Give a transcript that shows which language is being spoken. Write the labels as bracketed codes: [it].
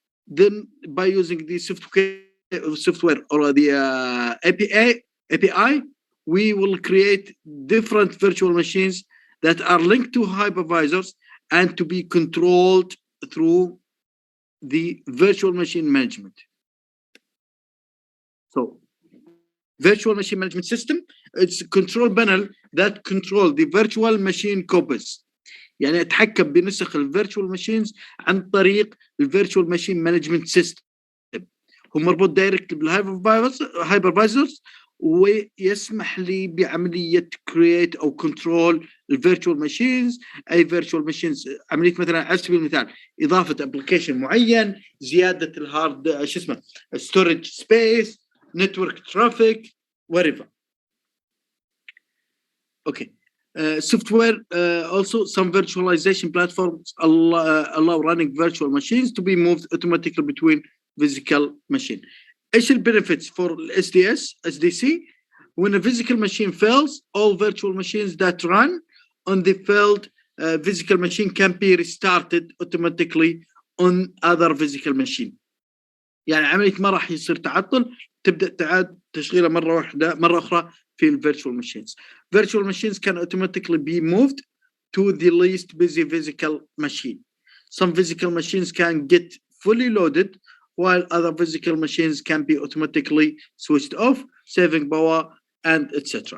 [en] Then by using the software or the API, we will create different virtual machines that are linked to hypervisors and to be controlled through the virtual machine management. So virtual machine management system, it's a control panel that control the virtual machine copies. [ar] يعني اتحكم بنسخ الفيرتشوال ماشينز عن طريق الفيرتشوال ماشين مانجمنت سيستم. هو مربوط دايركت بالهايبرفايزرز ويسمح لي بعملية create أو control الفيرتشوال ماشينز. أي فيرتشوال ماشينز عملية مثلا على سبيل المثال إضافة ابلكيشن معين، زيادة الهارد شو اسمه [en] storage space, network traffic, whatever. Okay. Software, also some virtualization platforms allow running virtual machines to be moved automatically between physical machine. [ar] ايش البنفيتس for SDS SDC? [en] When a physical machine fails, all virtual machines that run on the failed physical machine can be restarted automatically on other physical machine. [ar] يعني عملية ما راح يصير تعطل، تبدأ تعاد تشغيله مرة أخرى في ال virtual machines. [en] Virtual machines can automatically be moved to the least busy physical machine. Some physical machines can get fully loaded, while other physical machines can be automatically switched off, saving power, and etc.